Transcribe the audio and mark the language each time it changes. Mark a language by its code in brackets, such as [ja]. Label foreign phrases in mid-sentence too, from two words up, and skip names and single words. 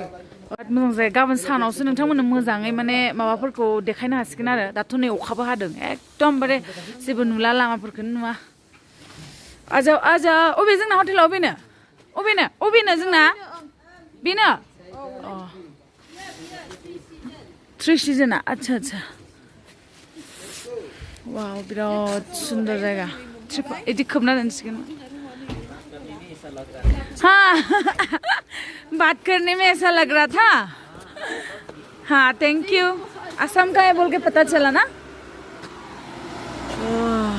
[brx] बिराद मोजां जायो गाबोन सानावसो नोंथांमोननो मोजाङै माने माबाफोरखौ देखायनो हासिगोन आरो दाथ' नै अखाबो हादों एकदमबारे जेबो नुला लामाफोरखौनो नुवा आजा अबे जोंना हटेला अबेनो जोंना बेनो थ्रि सिजोना आच्छा वाव बिराद सुंदर जायगा इदि खोबना दोनसिगोन [hi] हाँ बात करने में ऐसा लग रहा था हाँ [en] thank you [hi] असम का है बोल के पता चला ना